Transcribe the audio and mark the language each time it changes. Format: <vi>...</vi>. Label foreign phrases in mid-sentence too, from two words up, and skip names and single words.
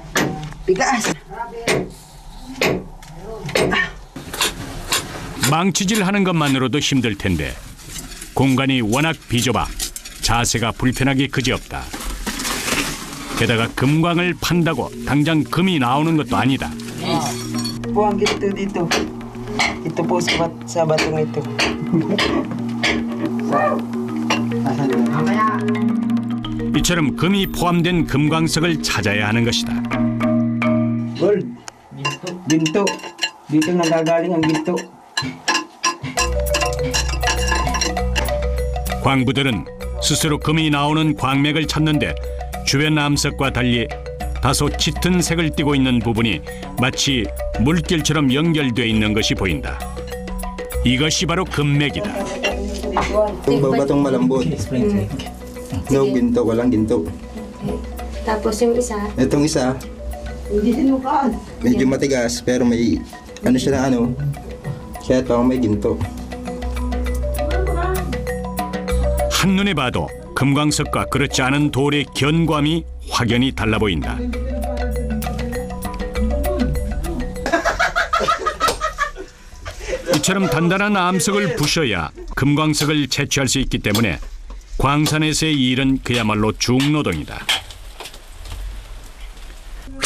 <ko>망치질하는 것만으로도 힘들 텐데 공간이 워낙 비좁아 자세가 불편하기 그지없다. 게다가 금광을 판다고 당장 금이 나오는 것도 아니다.</ko> <tl>Po ang ginto dito. Ito po sa batong ito.</tl> <ko>이처럼 금이 포함된 금광석을 찾아야 하는 것이다.</ko> <tl>Gold. Ginto. Dito nanggagaling ang ginto.</tl> <ko>광부들은 스스로 금이 나오는 광맥을 찾는데 주변 암석과 달리 다소 짙은 색을 띠고 있는 부분이 마치 물길처럼 연결돼 있는 것이 보인다. 이것이 바로 금맥이다.</ko> <tl>Itong batong malambot. No ginto, walang ginto. Tapos yung isa, Itong isa, medyo matigas pero may ano siya na ano. Kaya ito may ginto.</tl> <ko>한눈에 봐도 금광석과 그렇지 않은 돌의 견고함이 확연히 달라 보인다. 이처럼 단단한 암석을 부셔야 금광석을 채취할 수 있기 때문에 광산에서의 일은 그야말로 중노동이다.</ko>